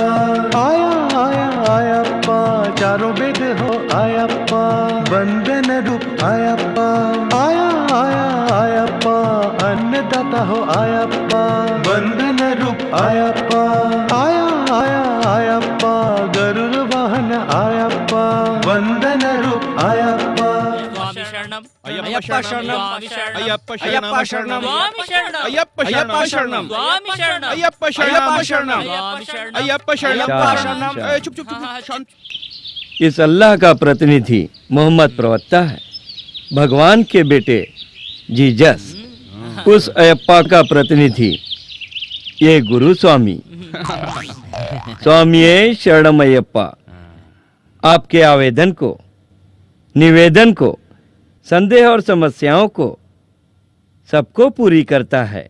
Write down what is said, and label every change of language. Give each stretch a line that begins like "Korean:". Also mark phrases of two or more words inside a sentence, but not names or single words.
Hindi: आया आया आयप्पा, चारों वेद हो आयप्पा, वंदन रूप आयप्पा। आया आया आयप्पा, अन्नदाता हो आयप्पा, वंदन रूप आयप्पा। आया आया आयप्पा, गरुड़ वाहन आयप्पा, वंदन रूप आयप्पा।
Sanskrit: स्वामी शरणम, अय्यप्पा शरणम, अय्यप्पा शरणम, अय्यप्पा शरणम, स्वामी शरणम, अय्यप्पा शरणम, स्वामी शरणम, अय्यप्पा शरणम, शरणम, अय्यप्पा शरणम।
Hindi: शांत। चुप चुप चुप, शांत। इस अल्लाह का प्रतिनिधि मोहम्मद प्रवक्ता है, भगवान के बेटे जीजस। उस अयप्पा का प्रतिनिधि ये गुरु स्वामी।
Sanskrit: स्वामी शरणम अयप्पा,
Hindi: आपके आवेदन को, निवेदन को, संदेह और समस्याओं को सबको पूरी करता है।